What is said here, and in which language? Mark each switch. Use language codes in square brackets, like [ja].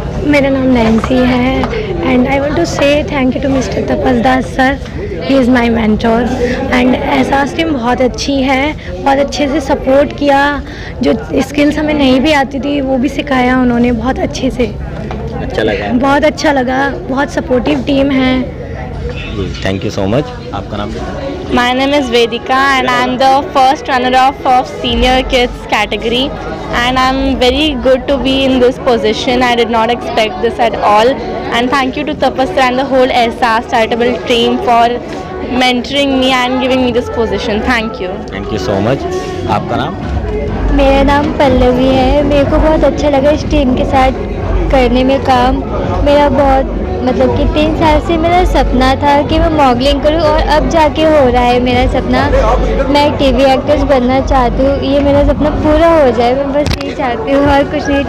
[hi] मेरा नाम नैन्सी है [en] and I want to say thank you to mister Tapas Das sir, he is my mentor and [hi] एहसास team बहुत अच्छी है, बहुत अच्छे से सपोर्ट किया। जो स्किल्स हमें नहीं भी आती थी वो भी सिखाया उन्होंने बहुत अच्छे से। अच्छा लगा। बहुत अच्छा लगा, बहुत सपोर्टिव टीम है। [en] Thank you so much. [hi] आपका नाम? [en] My name is Vedika and I am the first runner-up of senior kids category and I am very good to be in this position. I did not expect this at all and thank you to Tapas and the whole Ehsaas charitable team for mentoring me and giving me this position. Thank you. Thank you so much. [hi] आपका नाम? मेरा नाम पल्लवी है। मेरे को बहुत अच्छा लगा इस टीम के साथ करने में काम। मेरा बहुत मतलब कि 3 साल से मेरा सपना था कि मैं मॉडलिंग करूं और अब जाके हो रहा है मेरा सपना। मैं एक टीवी एक्ट्रेस बनना चाहती हूँ, ये मेरा सपना पूरा हो जाए, मैं बस यही चाहती हूँ और कुछ नहीं।